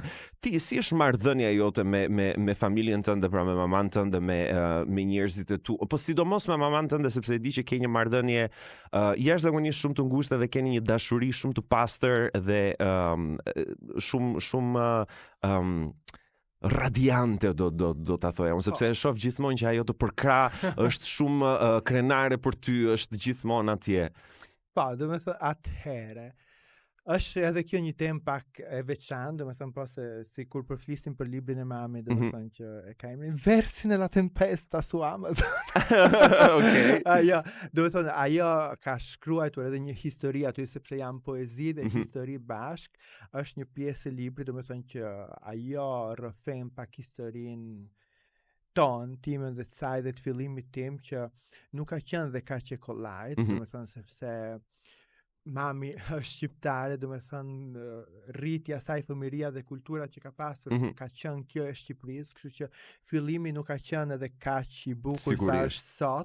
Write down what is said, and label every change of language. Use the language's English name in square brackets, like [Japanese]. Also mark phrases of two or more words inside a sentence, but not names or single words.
[Albanian] Ti si është marrëdhënia jote me familjen tënde, pra me maman tënde, me njerëzit e tu, po sidomos me maman tënde, sepse e di që ke një marrëdhënie jashtëzakonisht shumë të ngushtë dhe keni një dashuri shumë të pastër dhe shumë radiante do ta thoja unë, sepse e shoh gjithmonë që ajo të përkra është shumë krenare për ty, është gjithmonë atje. Po, do të thënë atëherë është edhe kjo një temë pak e veçantë, domethënë po se si kur përflisim për librin e mamit, domethënë që e ka emrin Versi nella tempesta su Amazon. Okej. Domethënë ajo ka shkruar edhe një histori aty sepse janë poezi dhe histori bashk, është një pjesë e librit, domethënë që ajo rrëfen pak historinë timën dhe të saj dhe të fillimit tim që nuk ka qenë dhe ka që kollajt, domethënë sepse mami është shqiptare, domethënë rritja saj, fëmiria dhe kultura që ka pasur ka qenë kjo e Shqipërisë, kështu që fillimi nuk ka qenë edhe kaq i bukur sa është sot.